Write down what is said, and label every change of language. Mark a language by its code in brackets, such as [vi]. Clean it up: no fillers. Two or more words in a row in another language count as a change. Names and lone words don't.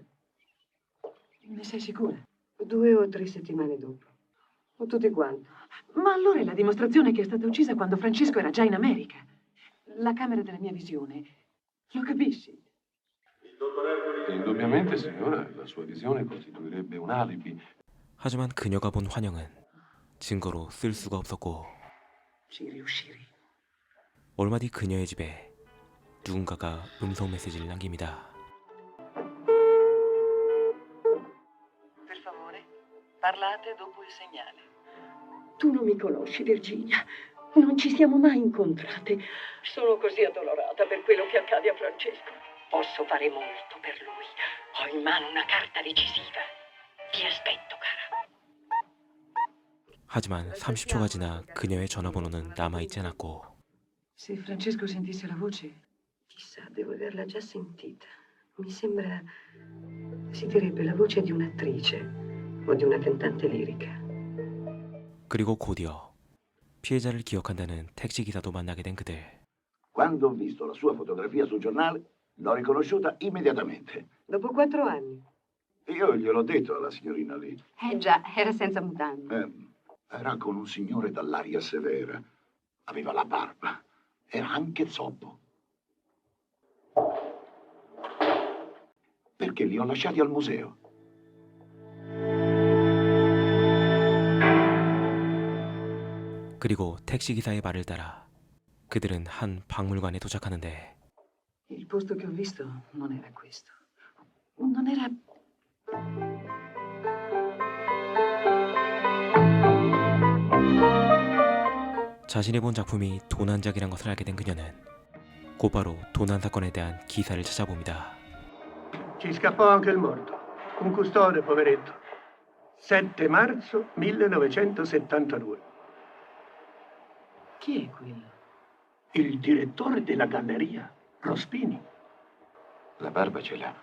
[it] Ne sei sicura? 2 o 3 settimane dopo. O tutti quanti. Ma allora è la dimostrazione che è stata uccisa quando Francesco era già in America. La camera della mia visione. Lo capisci? Indubbiamente, signora, la sua visione costituirebbe un alibi. [ko] 하지만 그녀가 본 환영은 증거로 쓸 수가 없었고 [it] Ci riuscirei. [ko] 얼마 뒤 그녀의 집에 누군가가 음성 메시지를 남깁니다. [it] Per favore, parlate dopo il segnale. Tu non mi conosci, Virginia. Non ci siamo mai incontrate. Sono così addolorata per quello che accade a Francesco. Posso fare molto per lui. Ho in mano una carta decisiva. Ti aspetto, cara. [ko] 하지만 30초가 지나 그녀의 전화번호는 남아있지 않았고 [it] Se Francesco sentisse la voce... Chissà, devo averla già sentita. Mi sembra... si direbbe la voce di un'attrice o di una cantante lirica. [ko] 그리고 곧이어 피해자를 기억한다는 택시기사도 만나게 된 그들. [it] Quando ho visto la sua fotografia sul giornale, l'ho riconosciuta immediatamente. Dopo 4 anni. Io gliel'ho detto alla signorina lì. Già, era senza mutande. Era con un signore dall'aria severa. Aveva la barba. Era anche zoppo. Perché li ho lasciati al museo. [ko] 그리고 택시기사의 말을 따라 그들은 한 박물관에 도착하는데 [it] Il posto che ho visto non era questo. Non era... [ko] 자신이 본 작품이 도난작이란 것을 알게 된 그녀는 곧바로 도난 사건에 대한 기사를 찾아봅니다. [it] Ci scappò anche il morto, un custode, poveretto. 7 marzo 1972. Chi è quello? Il direttore della galleria, Rospini. La barba ce l'ha.